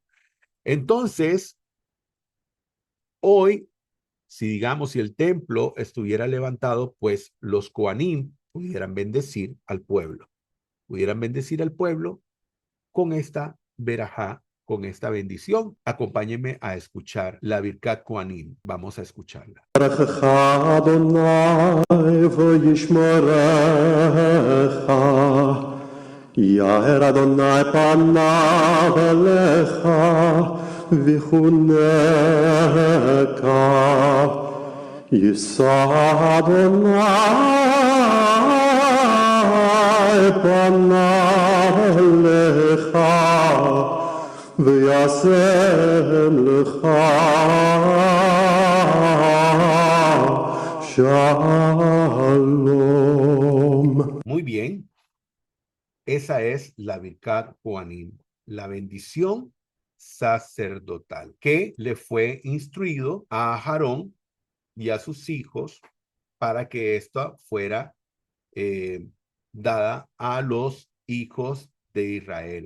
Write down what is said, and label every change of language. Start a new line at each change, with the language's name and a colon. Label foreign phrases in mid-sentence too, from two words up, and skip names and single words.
Spanish: Entonces, hoy, si digamos, si el templo estuviera levantado, pues los Kohanim pudieran bendecir al pueblo, con esta verajá, con esta bendición. Acompáñenme a escuchar la
Hebrew: ברכת כהנים.
Spanish: Vamos a escucharla.
Hebrew: יאר אדוני פניו אליך וחונך יישא אדוני פניו אליך וישם לך שלום.
Spanish: Muy bien. Esa es la
Hebrew: ברכת כהנים,
Spanish: la bendición sacerdotal que le fue instruido a Aarón y a sus hijos para que esta fuera dada a los hijos de Israel.